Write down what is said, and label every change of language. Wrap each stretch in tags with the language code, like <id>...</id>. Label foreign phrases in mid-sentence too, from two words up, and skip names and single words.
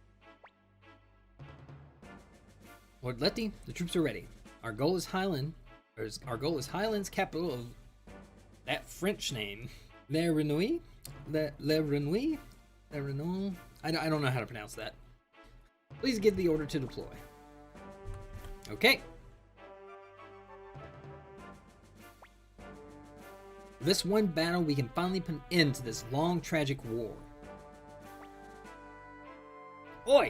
<en>Lord Letty, the troops are ready. Our goal is Highland, Our goal is Highlands, capital of that French name. Le Renouille? Le Renouille? Le Renouille? I don't know how to pronounce that. Please give the order to deploy. Okay. For this one battle, we can finally put an end to this long, tragic war. Oi!</en>